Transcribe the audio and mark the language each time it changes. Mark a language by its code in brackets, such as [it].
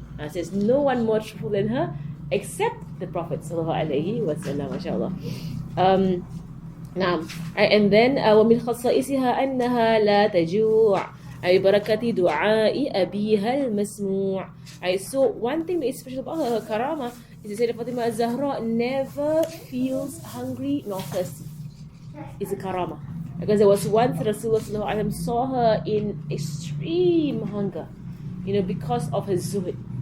[en] Says no one more truthful than her except the Prophet sallallahu alaihi wasallam. MashaAllah. And then [ar] ومن خصائصها أنها لا تجوع ببركة دعاء أبيها المسموع. [en] So one thing that is special about her karama is that Fatima Zahra never feels hungry nor thirsty. It's a karama. Because there was once Rasulullah saw her in extreme hunger, because of her zuhud.